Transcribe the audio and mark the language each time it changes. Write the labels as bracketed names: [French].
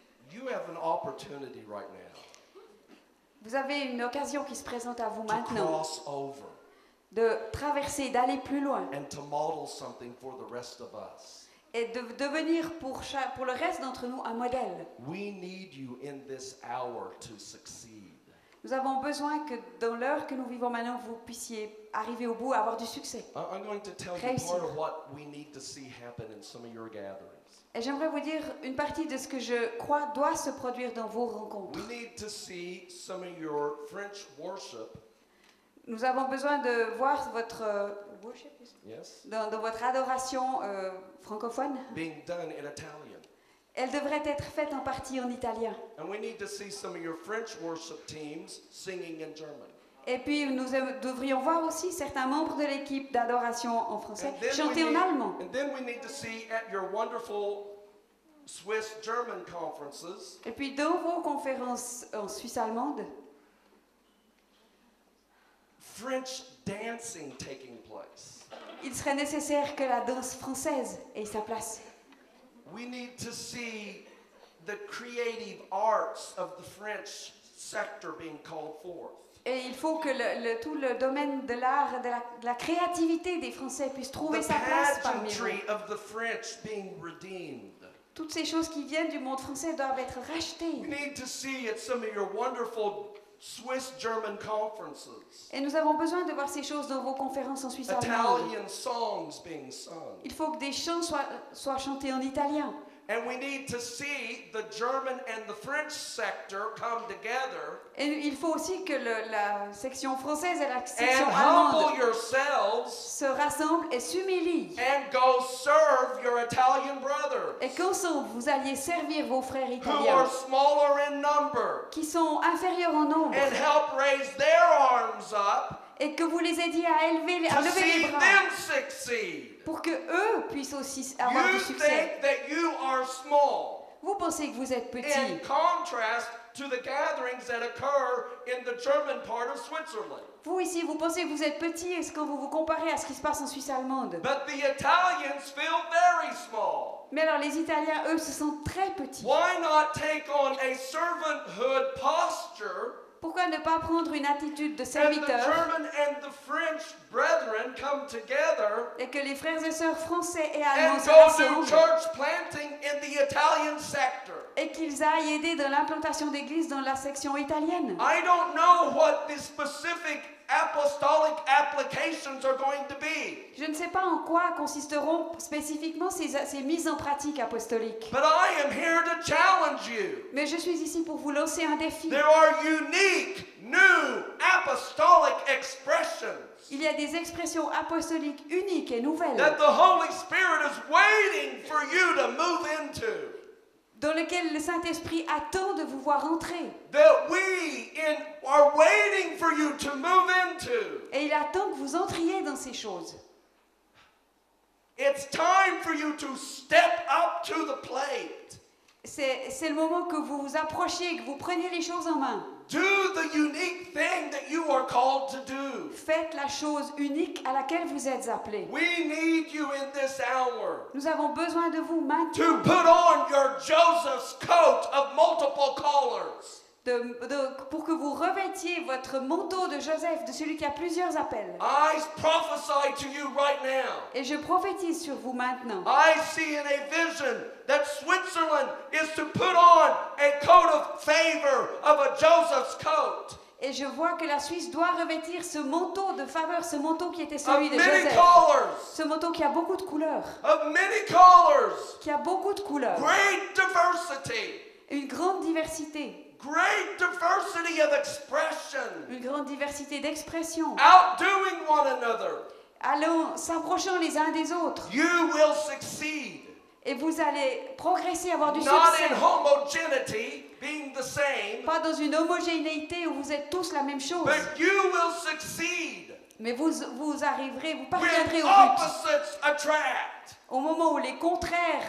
[English] You have an opportunity right now [French] Vous avez une occasion qui se présente à vous [English] to [French] maintenant [English] cross over [French] de traverser, d'aller plus loin [English] and to model something for the rest of us. [French] et de devenir pour le reste d'entre nous un modèle. [English] We need you in this hour to succeed. [French] Nous avons besoin que dans l'heure que nous vivons maintenant, vous puissiez arriver au bout, avoir du succès. [English] I'm going to tell you [French] Réussir. [English] part of what we need to see happen in some of your gatherings. [French] Et j'aimerais vous dire une partie de ce que je crois doit se produire dans vos rencontres. [English] We need to see some of your French worship, [French] Nous avons besoin de voir votre worship, [English] yes, [French] dans votre adoration francophone. [English] being done in Italian. [French] Elle devrait être faite en partie en italien. [English] And we need to see some of your French worship teams singing in German. [French] Et puis nous devrions voir aussi certains membres de l'équipe d'adoration en français [English] And then [French] chanter en allemand. [English] and then we need to see at your wonderful Swiss-German conferences [French] Et puis dans vos conférences en Suisse allemande, [English] French dancing taking place. [French] il serait nécessaire que la danse française ait sa place. [English] We need to see the creative arts of the French sector being called forth. [French] Et il faut que tout le domaine de l'art, de la créativité des Français puisse trouver [English] The [French] sa place parmi [English] pageantry [French] nous. [English] of the French being redeemed. [French] Toutes ces choses qui viennent du monde français doivent être rachetées. [English] We need to see at some of your wonderful Swiss-German conferences, [French] Et nous avons besoin de voir ces choses dans vos conférences en Suisse allemande. [English] Italian songs being sung. [French] Il faut que des chants soient chantés en italien. [English] And we need to see the German and the French sector come together [French] Et il faut aussi que la section française et la section [English] and [French] allemande [English] humble yourselves [French] se rassemblent et s'humilient. [English] and go serve your Italian brothers [French] Et qu'ensemble, vous alliez servir vos frères [English] who are [French] italiens [English] smaller in number [French] qui sont inférieurs en nombre [English] and help raise their arms up [French] et que vous les aidiez à lever [English] to [French] les [English] see [French] bras [English] them succeed. [French] pour que eux puissent aussi avoir du [English] You [French] succès. [English] think that you are small [French] Vous pensez que vous êtes [English] in [French] petit. [English] contrast to the gatherings that occur in the German part of Switzerland. [French] Vous ici, vous pensez que vous êtes petit quand vous vous comparez à ce qui se passe en Suisse allemande. [English] But the Italians feel very small. [French] Mais alors les Italiens, eux, se sentent très petits. [English] Why not take on a servanthood posture [French] Pourquoi ne pas prendre une attitude de [English] and the [French] serviteur [English] German and the French brethren come together [French] et que les frères et sœurs français et allemands [English] and [French] se [English] go do [French] rassemblent [English] church planting in the Italian sector? [French] et qu'ils aillent aider dans l'implantation d'églises dans la section italienne. [English] I don't know what the specific apostolic applications are going to be. [French] Je ne sais pas en quoi consisteront spécifiquement ces mises en pratique apostoliques. [English] But I am here to challenge you. [French] Mais je suis ici pour vous lancer un défi. [English] There are unique, new apostolic expressions [French] Il y a des expressions apostoliques uniques et nouvelles [English] that the Holy Spirit is waiting for you to move into. [French] dans lesquelles le Saint-Esprit attend de vous voir entrer. [English] That are waiting for you to move into. [French] Et il attend que vous entriez dans ces choses. [English] It's time for you to step up to the plate. [French] C'est le moment que vous vous approchiez, que vous preniez les choses en main. [English] Do the unique thing that you are called to do. [French] Faites la chose unique à laquelle vous êtes appelés. [English] We need you in this hour [French] Nous avons besoin de vous maintenant, [English] to put on your Joseph's coat of multiple colors. [French] pour que vous revêtiez votre manteau de Joseph, de celui qui a plusieurs appels. [English] I prophesy to you right now. [French] Et je prophétise sur vous maintenant. [English] I see in a vision that Switzerland is to put on a coat of favor of a Joseph's coat. [French] Et je vois que la Suisse doit revêtir ce manteau de faveur, ce manteau qui était [English] Of [French] celui de [English] many [French] Joseph. [English] colors. [French] Ce manteau qui a beaucoup de couleurs. [English] Of many colors. [French] Qui a beaucoup de couleurs. [English] Great diversity. [French] Une grande diversité. [English] Great diversity of expression. [French] Une grande diversité d'expressions. [English] Outdoing one another. [French] Allons s'approchant les uns des autres. [English] You will succeed. [French] Et vous allez progresser, avoir du [English] Not [French] succès. [English] in homogeneity, being the same, [French] Pas dans une homogénéité où vous êtes tous la même chose. [English] but you will succeed. [French] Mais vous arriverez, vous [English] When [French] parviendrez au but. [English] opposites attract. [French] Au moment où les contraires